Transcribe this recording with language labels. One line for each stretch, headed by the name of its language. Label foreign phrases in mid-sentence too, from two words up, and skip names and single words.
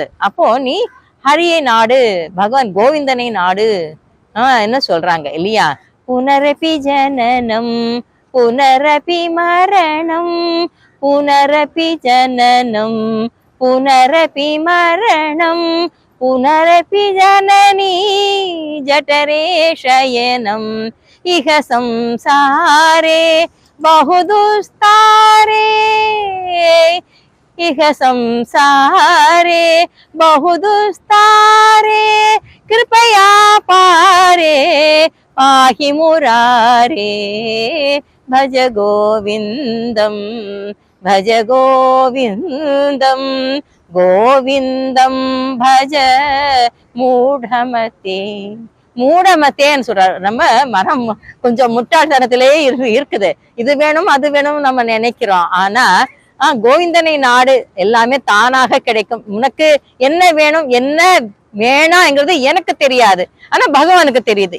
Tamil: அப்போ நீ ஹரியை நாடு, பகவான் கோவிந்தனை நாடு என்ன சொல்றாங்க இல்லையா?
Sanskrit: पुनरपि जननं पुनरपि मरणं पुनरपि जननं पुनरपि मरणं पुनरपि जननी जठरे शयनम् इह संसारे बहुदुस्तारे इह संसारे बहुदुस्तारे कृपया पारे पाहि मुरारे भज गोविन्दम् भज गोविन्दम् गोविन्दं भज मूढमते.
Tamil: மூடமத்தேன்னு சொல்றாரு. நம்ம மனம் கொஞ்சம் முட்டாள்தனத்திலே இருக்குது. இது வேணும் அது வேணும் நம்ம நினைக்கிறோம். ஆனா கோவிந்தனை நாடு, எல்லாமே தானாக கிடைக்கும். உனக்கு என்ன வேணும் என்ன வேணாங்கிறது எனக்கு தெரியாது, ஆனா பகவானுக்கு தெரியுது.